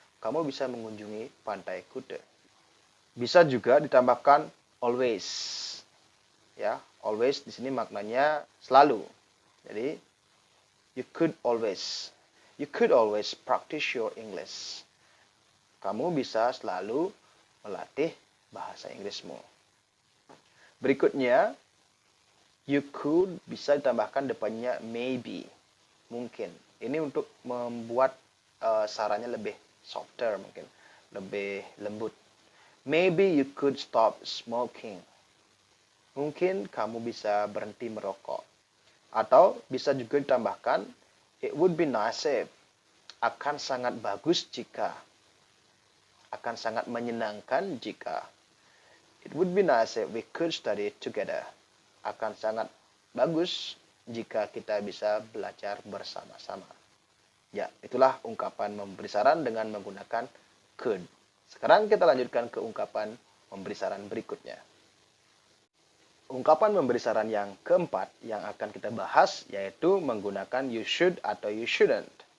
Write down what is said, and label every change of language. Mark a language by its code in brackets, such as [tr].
[id] Kamu bisa mengunjungi pantai Kuta. Bisa juga ditambahkan always. Ya, always di sini maknanya selalu. [en] Jadi you could always practice your English. [id] Kamu bisa selalu melatih bahasa Inggrismu. Berikutnya, you could bisa ditambahkan depannya maybe, mungkin. Ini untuk membuat sarannya lebih softer, mungkin lebih lembut. [en] Maybe you could stop smoking. [id] Mungkin kamu bisa berhenti merokok. Atau bisa juga ditambahkan, [en] it would be nice if. [id] Akan sangat bagus jika. Akan sangat menyenangkan jika. [en] It would be nice if we could study together. [id] Akan sangat bagus jika kita bisa belajar bersama-sama. Ya, itulah ungkapan memberi saran dengan menggunakan could. Sekarang kita lanjutkan ke ungkapan memberi saran berikutnya. Ungkapan memberi saran yang keempat yang akan kita bahas yaitu menggunakan [en] you should [id] atau [en] you shouldn't.